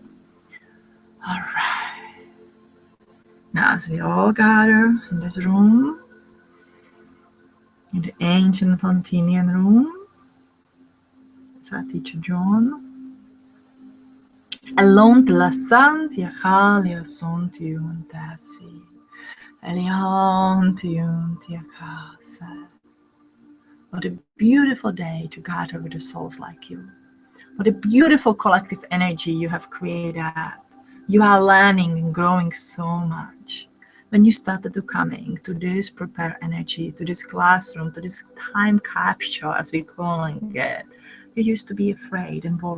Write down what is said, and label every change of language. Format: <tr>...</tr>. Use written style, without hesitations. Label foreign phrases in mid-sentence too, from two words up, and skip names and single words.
<en>All right. Now, as we all gather in this room, in the ancient Atlantean room, as our teacher John, Elon la sant yachalia son tiun tasi, Elion tiun tiakasa. What a beautiful day to gather with the souls like you. What a beautiful collective energy you have created. You are learning and growing so much. When you started to coming to this prepared energy, to this classroom, to this time capsule, as we're calling it, you used to be afraid and worried.</en>